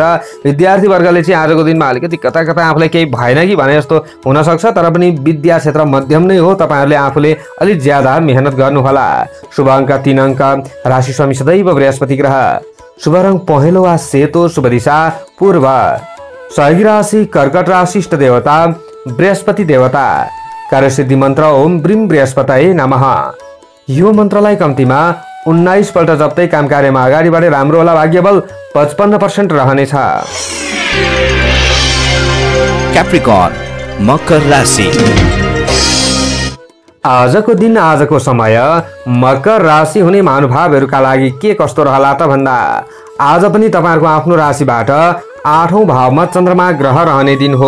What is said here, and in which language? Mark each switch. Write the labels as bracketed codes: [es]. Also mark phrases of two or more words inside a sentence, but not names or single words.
[ne] विद्यार्थी वर्गले चाहिँ आजको दिनमा अलिकति कता कता आफूलाई केही भएन कि भने जस्तो हुन सक्छ, तर पनि विद्या क्षेत्र मध्यम नै हो। तपाईहरुले आफूले अलि ज्यादा मेहनत गर्नुहोला। शुभ अङ्क 3 अङ्क, राशि स्वामी सदैव बृहस्पति ग्रह, शुभ रङ पहेँलो वा सेतो, शुभ दिशा पूर्व, सहयोगी राशि कर्कट राशि, इष्ट देवता बृहस्पति देवता, कार्यसिद्धि मन्त्र [sa] ओम ब्रीम बृहस्पतये नमः। [ne] यो मन्त्रलाई कम्तीमा 19 पल्ट जप्दै काम कार्यमा अगाडि बढे राम्रो होला। भाग्यबल 55% रहनेछ। क्याप्रिकर्न मकर राशि, आजको दिन आजको समय मकर राशि हुने महानुभावहरूका लागि के कस्तो रहला त भन्दा आज पनि तपाईहरुको आफ्नो राशिबाट 8औं भावमा चन्द्रमा ग्रह रहने दिन हो।